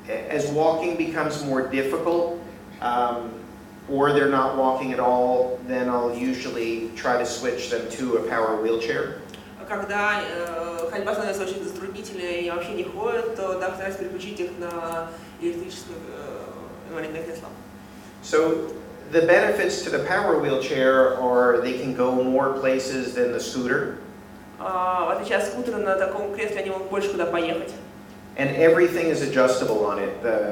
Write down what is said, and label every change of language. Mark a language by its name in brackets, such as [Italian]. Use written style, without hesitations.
[English] As walking becomes more difficult, or they're not walking at all, then I'll usually try to switch them to a power wheelchair. [Russian] Когда ходьба становится очень затруднительной и вообще не ходят, то да, стараюсь переключить их на электрическое инвалидное кресло. [English] So the benefits to the power wheelchair are they can go more places than the scooter. [Russian] В отличие от скутера, на таком кресле они могут больше куда поехать. [English] And everything is adjustable on it.